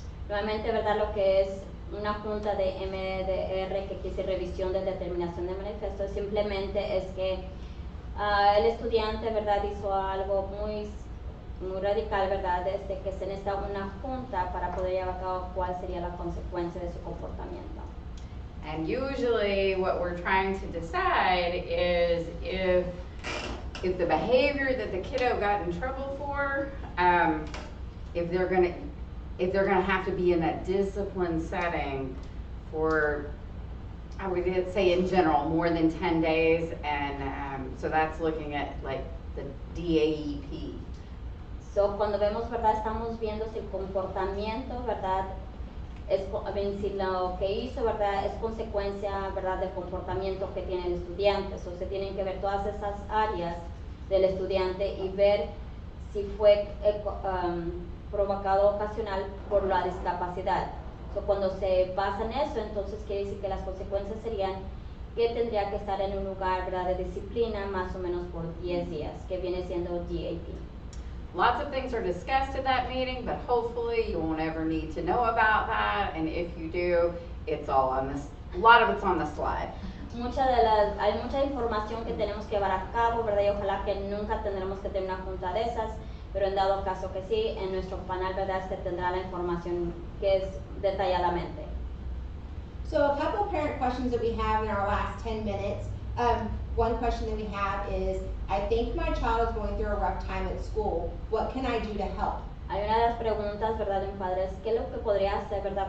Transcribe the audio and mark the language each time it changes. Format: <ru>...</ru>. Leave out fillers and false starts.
<es>Nuevamente, ¿verdad?, lo que es una junta de MDR, que quiere revisión de determinación de manifiesto, simplemente es que el estudiante, ¿verdad?, hizo algo muy radical, ¿verdad?, desde que se necesita una junta para poder llevar a cabo cuál sería la consecuencia de su comportamiento.</es> <en>And usually what we're trying to decide is if the behavior that the kiddo got in trouble for, if they're gonna have to be in a disciplined setting for, I would say in general, more than 10 days, and so that's looking at like the DAEP.</en> <es>So, cuando vemos, ¿verdad?, estamos viendo si el comportamiento, ¿verdad?, si lo que hizo, ¿verdad?, es consecuencia, ¿verdad?, del comportamiento que tiene el estudiante. So, se tienen que ver todas esas áreas del estudiante y ver si fue provocado ocasional por la discapacidad. So, cuando se basa en eso, entonces quiere decir que las consecuencias serían que tendría que estar en un lugar, ¿verdad?, de disciplina más o menos por 10 días, que viene siendo DAP.</es> <en>Lots of things are discussed at that meeting, but hopefully you won't ever need to know about that, and if you do, it's all on this, a lot of it's on the slide.</en> <es>Hay mucha información que tenemos que llevar a cabo, ¿verdad?, y ojalá que nunca tendremos que tener una junta de esas, pero en dado caso que sí, en nuestro panel, ¿verdad?, se tendrá la información que es detalladamente.</es> <en>So a couple parent questions that we have in our last 10 minutes. One question that we have is, I think my child is going through a rough time at school. What can I do to help?</en> <es>Hay una de las preguntas, ¿verdad?, de un padre es, ¿qué es lo que podría hacer, verdad?</es>